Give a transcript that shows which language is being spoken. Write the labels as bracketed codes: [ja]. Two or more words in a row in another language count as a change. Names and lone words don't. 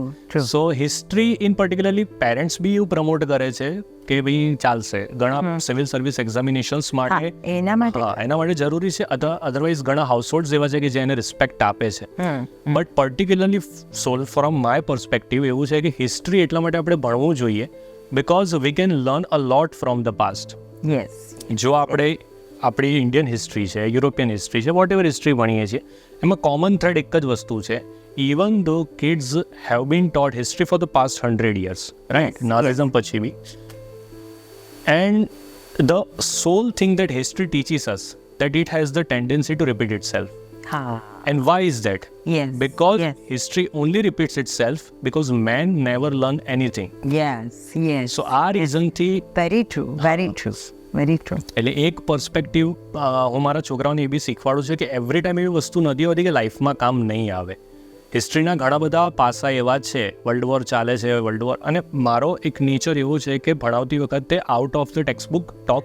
[en] so history in particularly parents [gu] બી એવું પ્રમોટ કરે છે કે ભાઈ ચાલશે, ઘણા [en] civil service examinations [gu] માટે એના માટે જરૂરી છે. અધરવાઇઝ ઘણા હાઉસહોલ્ડ્સ એવા છે કે જે એને રિસ્પેક્ટ આપે છે. [en] but particularly from my perspective [gu] એવું છે કે હિસ્ટ્રી એટલા માટે આપણે ભણવું જોઈએ [en] because we can learn a lot from the past. [gu] જો આપણે આપણી [en] Indian history [gu] છે, [en] European history [gu] છે, [en] whatever history [gu] ભણીએ છીએ એમાં [en] common thread [gu] એક જ વસ્તુ છે. [en] Even though kids have been taught history for the past 100 years, રાઈટ? નાઝિઝમ [gu] પછી બી. [en] And the sole thing that history teaches us that it has the tendency to repeat itself. And why is that? Because history only repeats itself because man never learn anything. [gu] So આ reason થી [en] very true. [gu] એટલે એક પર્સપેક્ટિવ હું મારા છોકરાઓને એ બી શીખવાડું છું કે [en] every time [gu] એવી વસ્તુ નથી હોતી કે લાઈફમાં કામ નહીં આવે. હિસ્ટ્રીના ઘણા બધા પાસા એવા છે, [en] world war [gu] ચાલે છે, [en] world war, [gu] અને મારો એક નેચર એવું છે કે ભણાવતી વખતે [en] out of the text book talks,